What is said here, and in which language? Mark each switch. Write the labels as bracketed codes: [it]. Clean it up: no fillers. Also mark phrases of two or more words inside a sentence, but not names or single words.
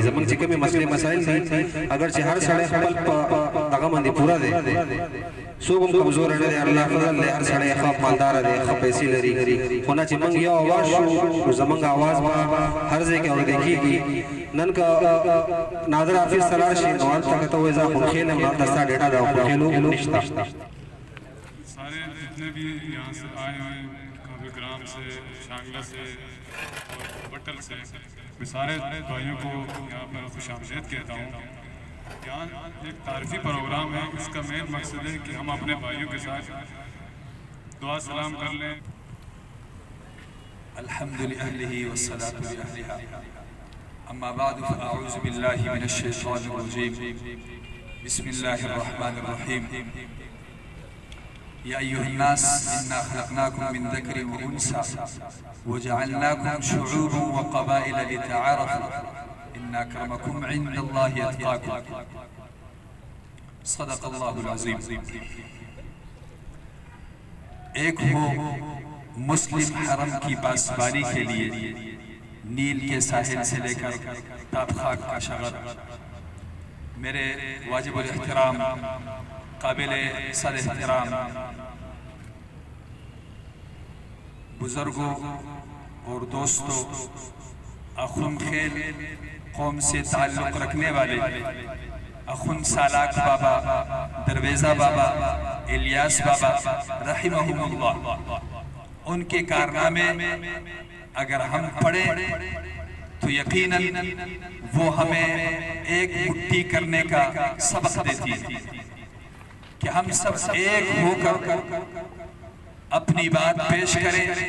[ps] زموږ چې کومې مسلې مسایل دي اگر چې هر سړی خپل په دغه باندې پوره دی، څوک هم کمزوره نه دی، الله فضل دی، هر سړی ښه مالداره دی، ښه پیسې لري. خو نه چې موږ یو اواز شو نو زموږ اواز به هر ځای کې اورېدل کېږي. نن که نادر حافظ ته لاړ شي نو هلته که ته وایې زه خونخیل یم، هلته ستا ډېټا ده او خونخیلو نشته. [ur] سارے جتنے بھی یہاں سے آئے ہیں کابلگرام سے، شانگلہ سے اور بٹل سے، میں سارے بھائیوں کو یہاں پر خوش آمدید کہتا ہوں. یہاں ایک تعارفی پروگرام ہے، اس کا مین مقصد ہے کہ ہم اپنے بھائیوں کے ساتھ دعا سلام کر لیں. [ar] الحمد للہ والصلاة لأہلہا اما بعد فاعوذ باللہ من الشیطان الرجیم بسم اللہ الرحمن الرحیم. یا ایہا الناس انا خلقناکم من ذکر وانثى وجعلناکم شعوبا وقبائل لتعارفوا ان اکرمکم عند اللہ اتقاکم. صدق اللہ العظیم. [ur] ایک ہو مسلم حرم کی پاسبانی کے لیے نیل کے ساحل سے لے کر تاب خاک کا شغل. میرے واجب الاحترام، قابل صد احترام بزرگوں اور دوستوں، اخون خیل قوم سے تعلق رکھنے والے اخون سالاک بابا، درویزہ بابا، الیاس بابا رحمہم اللہ، ان کے کارنامے اگر ہم پڑھیں تو یقیناً وہ ہمیں ایک مٹھی کرنے کا سبق دیتی ہے کہ ہم سب ایک ہو کر اپنی بات پیش کریں.